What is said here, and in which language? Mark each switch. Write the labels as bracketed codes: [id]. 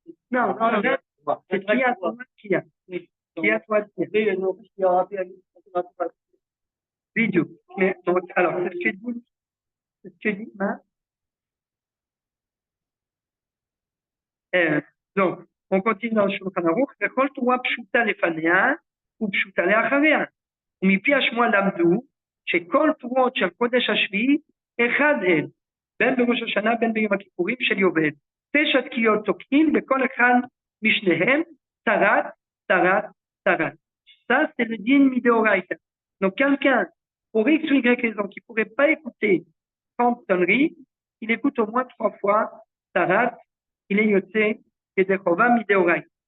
[fr] Non, c'est qui a toi. Vidéo. Mais donc, alors, c'est ce que dit donc, on continue dans le Shulchan Aruch. [he] Vechol Torah pshuta lefanea ou pshuta leachavea. ומפי השמוע למדו שכל תרועות של קודש השביעי אחד הן, בין בראש השנה בין ביום הכיפורים של יובל. 9 תקיעות תוקעים בכל אחד משניהם tarat. [fr] Ça, c'est le din mideoraita. Donc, quelqu'un, pour X ou Y raison, qui ne pourrait pas écouter 30 sonneries, il écoute au moins 3 fois tarat, il est yoté et dechova mideoraita.